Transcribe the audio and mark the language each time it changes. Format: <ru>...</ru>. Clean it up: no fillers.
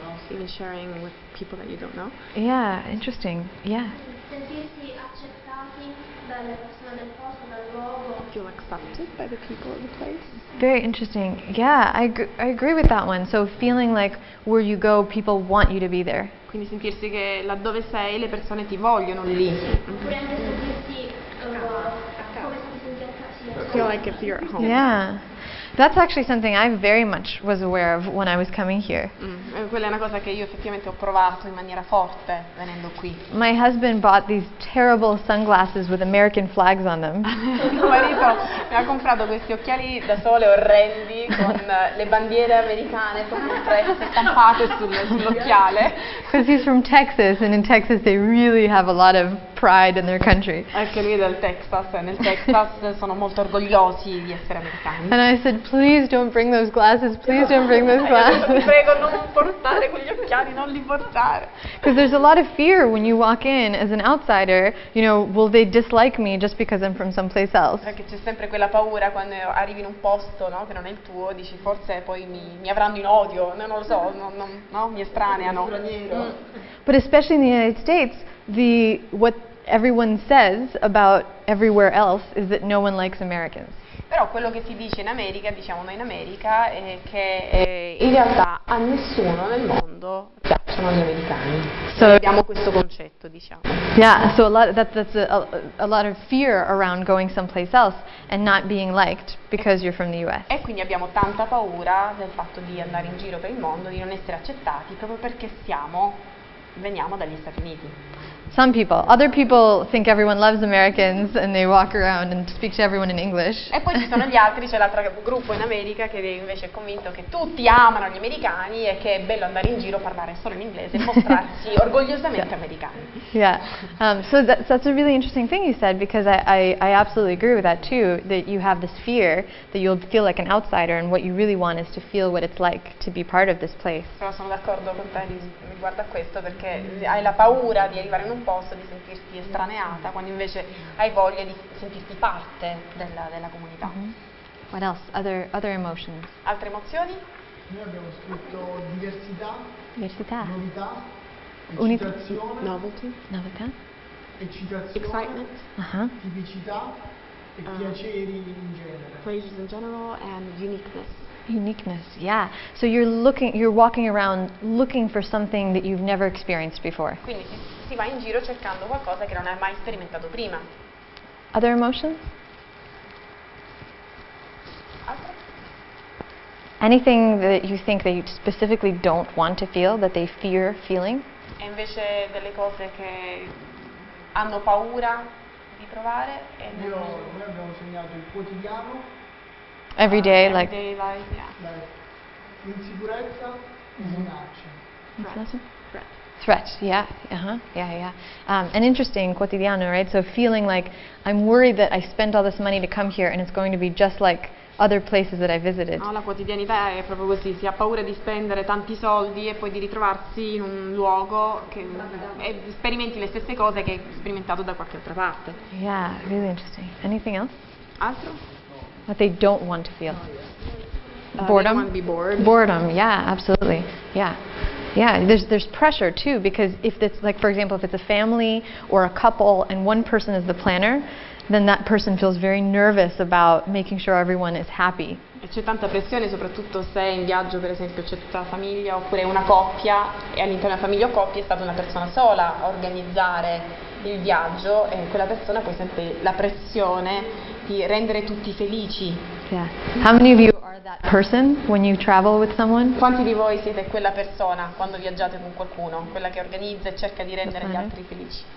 <en>even sharing with people that you don't know. Yeah, interesting. Yeah.</en> <it>Sentirsi accettati dalle persone del posto, dal luogo.</it> <en>Feel accepted by the people of the place. Very interesting. Yeah, I agree with that one. So feeling like where you go, people want you to be there.</en> <it>Quindi sentirsi che laddove sei le persone ti vogliono lì. Oppure anche sentirsi come se ti senti a casa.</it> <en>Feel like if you're at home. Yeah. That's actually something I very much was aware of when I was coming here.</en> <it>Quella è una cosa che io effettivamente ho provato in maniera forte venendo qui.</it> <en>My husband bought these terrible sunglasses with American flags on them.</en> <it>Mio marito mi ha comprato questi occhiali da sole orrendi con le bandiere americane proprio impresse, stampate sull'occhiale.</it> <en>Because he's from Texas, and in Texas they really have a lot of pride in their country.</en> <it>Anche lui è del Texas, e nel Texas sono molto orgogliosi di essere americani.</it> <en>And I said, please don't bring those glasses, please don't bring those</en> <it>Ti</it> <en>glasses.</en> <it>prego non portare quegli occhiali, non li portare.</it> <en>Because there's a lot of fear when you walk in as an outsider, you know, will they dislike me just because I'm from someplace else?</en> <it>Perché c'è sempre quella la paura quando arrivi in un posto, no, che non è il tuo, dici forse poi mi avranno in odio, non lo so, no, mi estraneano.</it> <en>But especially in the United States, what everyone says about everywhere else is that no one likes Americans.</en> <it>Però quello che si dice in America, diciamo noi in America, è che in realtà a nessuno nel mondo piacciono gli americani.</it> <en>So</en> <it>abbiamo questo concetto, diciamo.</it> <en>Yeah, so that's a lot of fear around going someplace else and not being liked because you're from the US.</en> <it>E quindi abbiamo tanta paura del fatto di andare in giro per il mondo, di non essere accettati, proprio perché veniamo dagli Stati Uniti.</it> <en>Some people. Other people think everyone loves Americans and they walk around and speak to everyone in English.</en> <it>E poi ci sono gli altri, c'è l'altro gruppo in America che invece è convinto che tutti amano gli americani e che è bello andare in giro, parlare solo in inglese e mostrarsi orgogliosamente americani.</it> <en>Yeah. So that's a really interesting thing you said, because I absolutely agree with that too, that you have this fear that you'll feel like an outsider, and what you really want is to feel what it's like to be part of this place.</en> <it>Però sono d'accordo con te riguardo a questo, perché hai la paura di arrivare in un posto, di sentirti estraneata, quando invece hai voglia di sentirti parte della comunità.</it> <en>What else? Other emotions?</en> <it>Altre emozioni? Noi abbiamo scritto diversità, novità, eccitazione,</it> <en>Novelty.</en> <it>eccitazione,</it> <en>Excitement,</en> <it>tipicità e piaceri in genere.</it> <en>pleasures in general, and uniqueness. Uniqueness, yeah. So you're walking around looking for something that you've never experienced before.</en> <it>Quindi si va in giro cercando qualcosa che non hai mai sperimentato prima.</it> <en>Other emotions?</en> <it>Altre?</it> <en>Anything that you think that you specifically don't want to feel, that they fear feeling?</en> <it>E invece delle cose che hanno paura di provare e Noi abbiamo segnato il quotidiano,</it> <en>Every day, like... everyday life, yeah.</en> <it>l'insicurezza e minacce.</it> <en>Threat, yeah, yeah. And interesting, quotidiano, right? So feeling like I'm worried that I spent all this money to come here and it's going to be just like other places that I visited.</en> <it>No, la quotidianità è proprio così, si ha paura di spendere tanti soldi e poi di ritrovarsi in un luogo che sperimenti le stesse cose che hai sperimentato da qualche altra parte.</it> <en>Yeah, really interesting. Anything else?</en> <it>Altro?</it> <en>What they don't want to feel? They Boredom? want to be bored. Boredom, yeah, absolutely. Yeah. Yeah, there's pressure too, because if it's like, for example, if it's a family or a couple and one person is the planner, then that person feels very nervous about making sure everyone is happy.</en> <it>E c'è tanta pressione, soprattutto se in viaggio, per esempio, c'è tutta la famiglia oppure una coppia e all'interno della famiglia o coppia è stata una persona sola a organizzare il viaggio e quella persona poi sente la pressione di rendere tutti felici.</it> <en>Yeah. How many of you are that person when you travel with someone?</en> <it>Quanti di voi siete quella persona quando viaggiate con qualcuno, quella che organizza e cerca di rendere gli altri felici?</it>